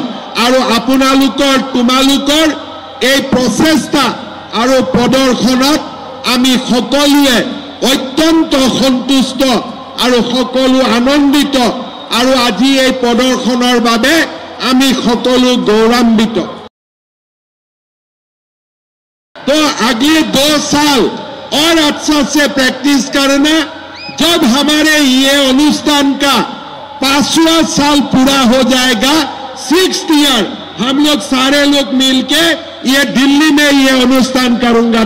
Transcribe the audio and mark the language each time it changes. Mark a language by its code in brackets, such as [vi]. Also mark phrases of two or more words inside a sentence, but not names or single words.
[as] আৰু তোমালোকৰ এই প্ৰচেষ্টা আৰু প্ৰদৰ্শনত আমি সকলোৱে অত্যন্ত সন্তুষ্ট আৰু সকলো আনন্দিত। আৰু আজি এই প্ৰদৰ্শনৰ বাবে আমি সকলো গৌৰৱান্বিত। [hi] तो अगले 2 साल और अच्छा से प्रैक्टिस करना। जब हमारे ये अनुष्ठान का 5वां साल पूरा हो जाएगा, 6th ईयर, हम लोग सारे लोग मिलके ये दिल्ली में ये अनुष्ठान करूंगा।